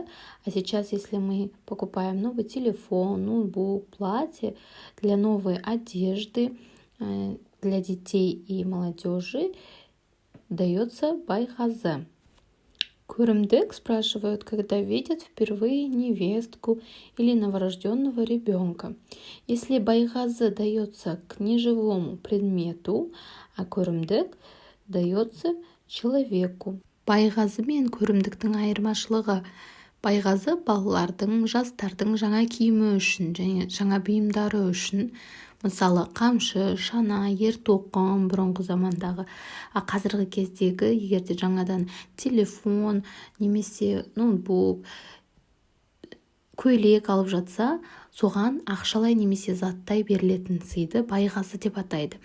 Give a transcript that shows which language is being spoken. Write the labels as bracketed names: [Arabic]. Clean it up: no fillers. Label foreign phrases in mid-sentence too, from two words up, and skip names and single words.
[Russian] А сейчас, если мы покупаем новый телефон, ноутбук, платье для новой одежды, для детей и молодежи, дается байғазы. Көрімдік спрашивают, когда видят впервые невестку или новорожденного ребенка. Если байғазы дается к неживому предмету, а көрімдік дается человеку. [Kazakh] Байғазы мен көрімдіктің айырмашылығы. Байғазы балалардың, жастардың жаңа киімі үшін және жаңа бұйымдары үшін, мысалы қамшы, шана, ер-тоқым бұрынғы замандағы, қазіргі кездегі егерде жаңадан телефон немесе ноутбук, көйлек алып жатса, соған ақшалай немесе заттай берілетін сыйды байғазы деп атайды.